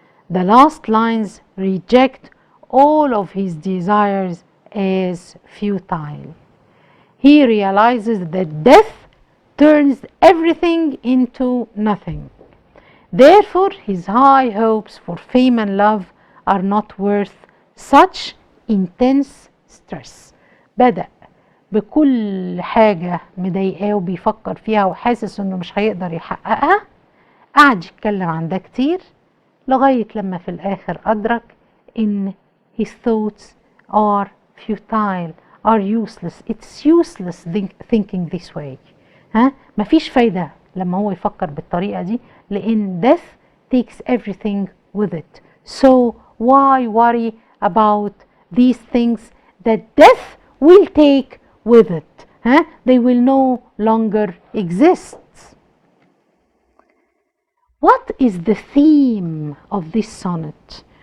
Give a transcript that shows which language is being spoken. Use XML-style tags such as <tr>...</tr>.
<en>The last lines reject all of his desires as futile. He realizes that death turns everything into nothing. Therefore, his high hopes for fame and love are not worth such intense stress.</en> <ar>بدأ بكل حاجة مضايقاه وبيفكر فيها وحاسس انه مش هيقدر يحققها، قعد يتكلم عن ده كتير لغاية لما في الآخر أدرك إن</ar> <en>his thoughts are futile. are useless. It's useless thinking this way.</en> <ar>مفيش فايدة لما هو يفكر بالطريقة دي، لأن</ar> <en>death takes everything with it. So why worry about these things that death will take with it? They will no longer exist. What is the theme of this sonnet?</en>